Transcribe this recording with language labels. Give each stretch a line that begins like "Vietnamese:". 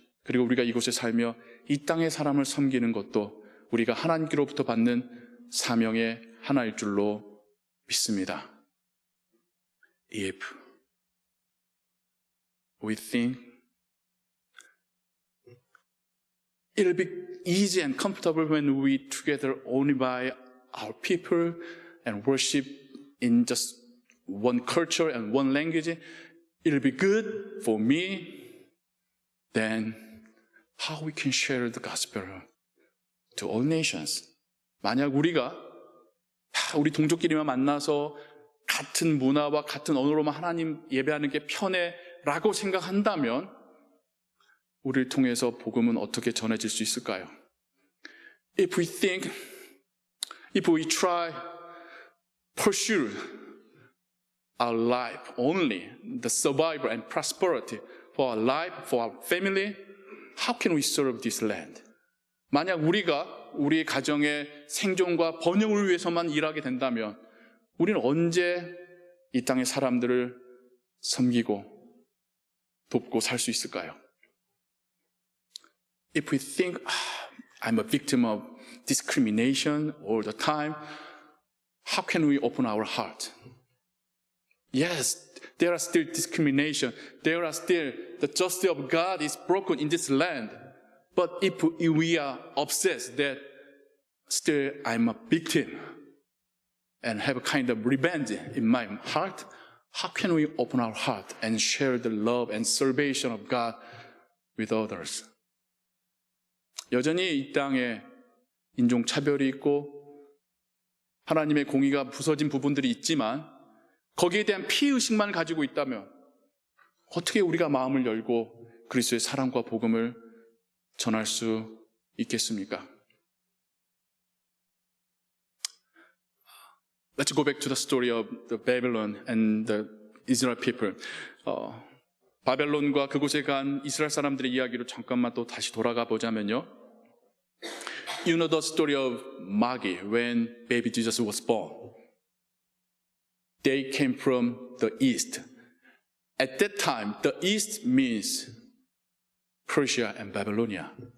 Korean: 그리고 우리가 이곳에 살며 이 땅의 사람을 섬기는 것도 우리가 하나님께로부터 받는 사명의 하나일 줄로 믿습니다.
English: If we think it'll be easy and comfortable when we together only by our people and worship in just one culture and one language, it'll be good for me, then how we can share the gospel to all nations?
Korean: 만약 우리가 다 우리 동족끼리만 만나서 같은 문화와 같은 언어로만 하나님 예배하는 게 편해라고 생각한다면 우리를 통해서 복음은 어떻게 전해질 수 있을까요?
English: If we try pursue our life only, the survival and prosperity for our life, for our family, how can we serve this land?
Korean: 만약 우리가 우리 가정의 생존과 번영을 위해서만 일하게 된다면 우리는 언제 이 땅의 사람들을 섬기고 돕고 살 수 있을까요?
English: If we think, I'm a victim of discrimination all the time, how can we open our heart? Yes, there are still discrimination. There are still, the justice of God is broken in this land. But if we are obsessed that still I'm a victim and have a kind of revenge in my heart, how can we open our heart and share the love and salvation of God with others?
Korean: 여전히 이 땅에 인종차별이 있고 하나님의 공의가 부서진 부분들이 있지만 거기에 대한 피의식만 가지고 있다면 어떻게 우리가 마음을 열고 그리스도의 사랑과 복음을 전할 수 있겠습니까?
English: Let's go back to the story of the Babylon and the Israel people.
Korean: 바벨론과 그곳에 간 이스라엘 사람들의 이야기로 잠깐만 또 다시 돌아가 보자면요.
English: You know the story of Magi when baby Jesus was born. They came from the east. At that time, the east means Persia and Babylonia.